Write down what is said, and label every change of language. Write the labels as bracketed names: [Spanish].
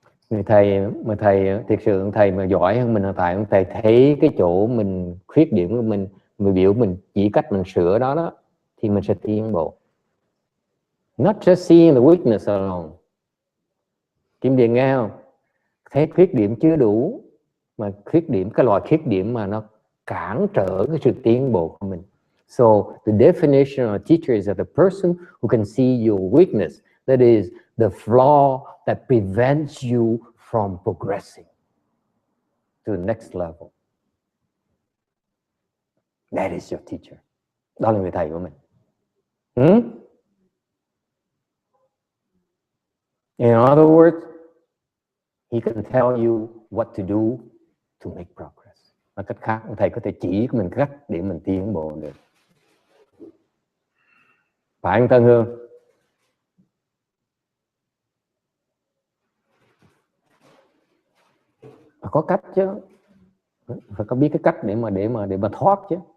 [Vietnamese] Người thầy thực sự thầy mà giỏi hơn mình hiện tại, thầy thấy cái chỗ mình khuyết điểm của mình biểu mình chỉ cách mình sửa đó thì mình sẽ tiến bộ. [English] Not just seeing the weakness alone. [Vietnamese] Kim Điền nghe không? Thấy khuyết điểm chưa đủ, mà cái loại khuyết điểm mà nó cản trở cái sự tiến bộ của mình. [English] So the definition of a teacher is that the person who can see your weakness, that is the flaw that prevents you from progressing to the next level. That is your teacher. [Vietnamese] Đó là người thầy của mình. [English] In other words, he can tell you what to do to make progress. [Vietnamese] Nói cách khác, thầy có thể chỉ mình cách để mình tiến bộ được. Phải không Tân Hương? Có cách chứ, phải có biết cái cách để mà thoát chứ.